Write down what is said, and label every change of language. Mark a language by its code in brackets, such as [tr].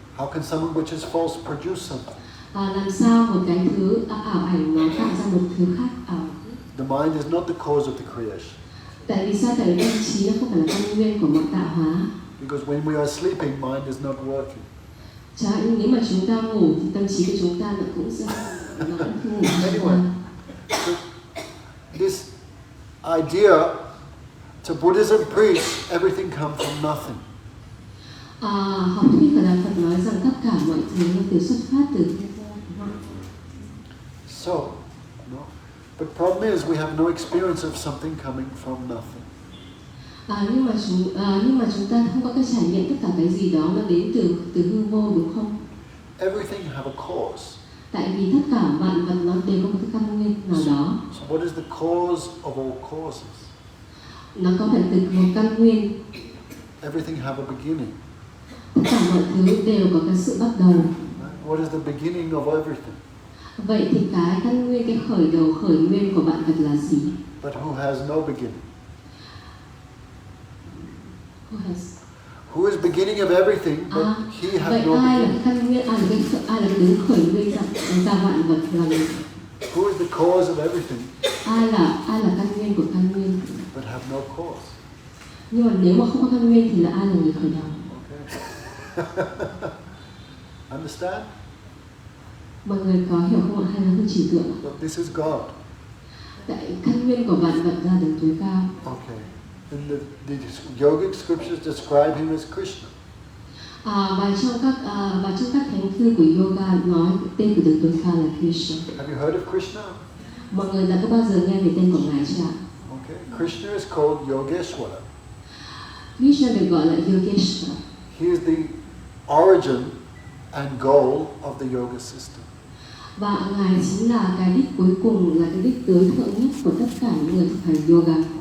[en] How can something which is false produce something? [vi] Làm sao một cái thứ ảo ảnh nó tạo ra một thứ khác ảo? [en] The mind is not the cause of the creation. [vi] Tại vì sao? Tại vì tâm trí nó không phải là căn nguyên của mọi tạo hóa. [en] Because when we are sleeping, mind is not working. [vi] Nhưng nếu mà chúng ta ngủ thì tâm trí của chúng ta nó cũng sẽ ngủ. [en] Anyway, so this idea, to Buddhism preach, everything comes from nothing. [vi] Học thuyết của Đạo Phật nói rằng tất cả mọi thứ nó đều xuất phát từ thiên vô. [en] So, no. But problem is we have no experience of something coming from nothing. [vi] Nhưng mà chúng ta không có cái trải nghiệm tất cả cái gì đó nó đến từ hư vô, đúng không? [en] Everything have a cause. [vi] Tại vì tất cả vạn vật nó đều có một cái căn nguyên nào đó. [en] So what is the cause of all causes? [vi] Nó có phải từ một căn nguyên. [en] Everything have a beginning. [vi] Tất cả mọi thứ đều có cái sự bắt đầu. [en] What is the beginning of everything? [vi] Vậy thì cái căn nguyên, cái khởi nguyên của vạn vật là gì? [en] But who has no beginning? Who is beginning of everything, but he has [vi] vậy [en] no [vi] ai là [en] beginning? [vi] cái căn nguyên, ai là cái đứng khởi nguyên ra vạn vật là gì? [en] Who is the cause of everything? [vi] Ai là căn nguyên của căn nguyên? [en] But have no cause. [vi] Nhưng mà nếu mà không có căn nguyên thì là ai là người khởi đầu? [en] Okay. Understand? [vi] Mọi người có hiểu không ạ? Hay là hơi trừu tượng? [en] But this is God. [vi] Tại căn nguyên của vạn vật là đấng tối cao. [en] Okay. And the yogic scriptures describe him as Krishna. [vi] Và trong các thánh thư của yoga nói tên của đấng tối cao là Krishna. [en] Have you heard of Krishna? [vi] Mọi người đã có bao giờ nghe về tên của ngài chưa ạ? [en] Okay. Krishna is called Yogeshwara. [vi] Krishna được gọi là Yogeshwara. [en] He is the origin and goal of the yoga system. [vi] Và ngài chính là cái đích cuối cùng, là cái đích tối thượng nhất của tất cả những người thực hành yoga.